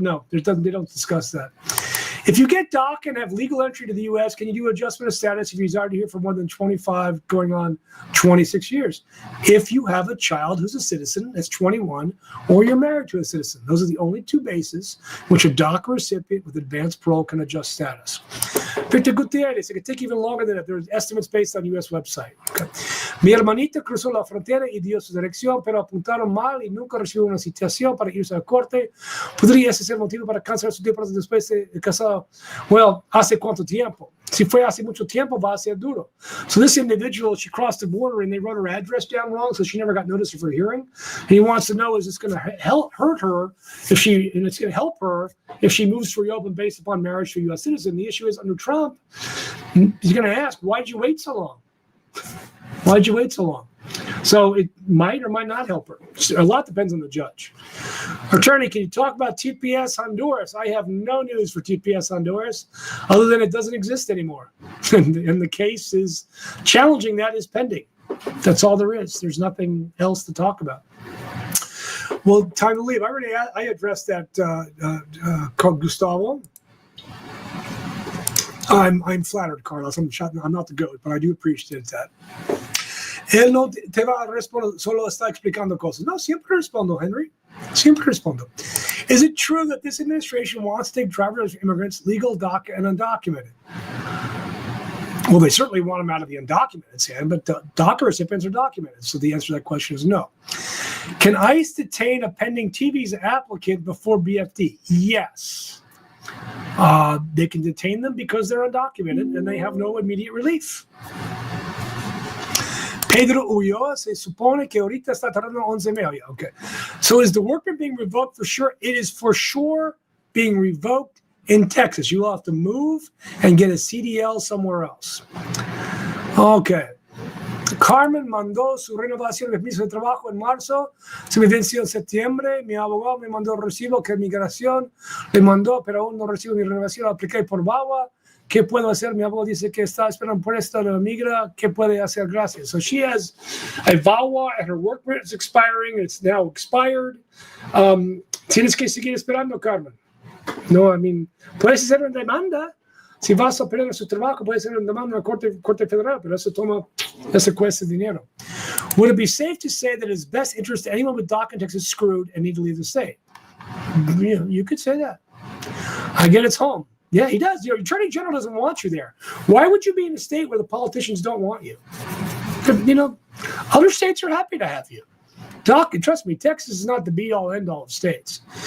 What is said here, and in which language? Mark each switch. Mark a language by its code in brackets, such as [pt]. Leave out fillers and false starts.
[en] No, they don't discuss that. If you get DACA and have legal entry to the U.S., can you do adjustment of status if you reside here for more than 25 going on 26 years? If you have a child who's a citizen that's 21 or you're married to a citizen. Those are the only 2 bases which a DACA recipient with advanced parole can adjust status. Victor Gutierrez, it could take even longer than that. There's estimates based on U.S. website. Okay. [es] Mi hermanita cruzó la frontera y dio su dirección, pero apuntaron mal y nunca recibió una citación para irse a la corte. ¿Podría ese ser motivo para cancelar su tiempo después de casado? Well, ¿hace cuánto tiempo? Si fue hace mucho tiempo, va a ser duro. [en] So this individual, she crossed the border and they wrote her address down wrong, so she never got notice of her hearing. And he wants to know, is this going to hurt her and it's going to help her if she moves to reopen based upon marriage to a U.S. citizen? The issue is under Trump, he's going to ask, why'd you wait so long? Why'd you wait so long? So it might or might not help her. A lot depends on the judge. Attorney, can you talk about TPS Honduras? I have no news for TPS Honduras other than it doesn't exist anymore. And the case is challenging that is pending. That's all there is. There's nothing else to talk about. Well, time to leave. I addressed that, Gustavo. I'm flattered, Carlos. I'm not the GOAT, but I do appreciate that. [es] Él no te va a responder, solo está explicando cosas. No, siempre respondo, Henry. Siempre respondo. [en] Is it true that this administration wants to take driverless immigrants, legal, DACA, and undocumented? Well, they certainly want them out of the undocumented stand, but DACA recipients are documented. So the answer to that question is no. Can ICE detain a pending T visa applicant before BFD? Yes. They can detain them because they're undocumented and they have no immediate relief. [es] Pedro Ulloa se supone que ahorita está tardando 11 meses. Okay. [en] So is the workman being revoked for sure? It is for sure being revoked in Texas. You will have to move and get a CDL somewhere else. Okay. [es] Carmen mandó su renovación de permiso de trabajo en marzo. Se me venció en septiembre. Mi abogado me mandó el recibo que migración le mandó, pero aún no recibo mi renovación. Apliqué por VAWA. ¿Qué puedo hacer? Mi abogado dice que está esperando por esto de la migra. ¿Qué puede hacer? Gracias. [en] So she has a VAWA and her work permit is expiring. It's now expired. [es] Tienes que seguir esperando, Carmen. No, puedes hacer una demanda. Si vas a perder su trabajo, puedes hacer una demanda en la Corte Federal, pero eso cuesta dinero. [en] Would it be safe to say that it's best interest to anyone with DACA in Texas is screwed and need to leave the state? You could say that. I get it's home. Yeah, he does. Your attorney general doesn't want you there. Why would you be in a state where the politicians don't want you? Other states are happy to have you. DACA, trust me, Texas is not the be-all, end-all of states.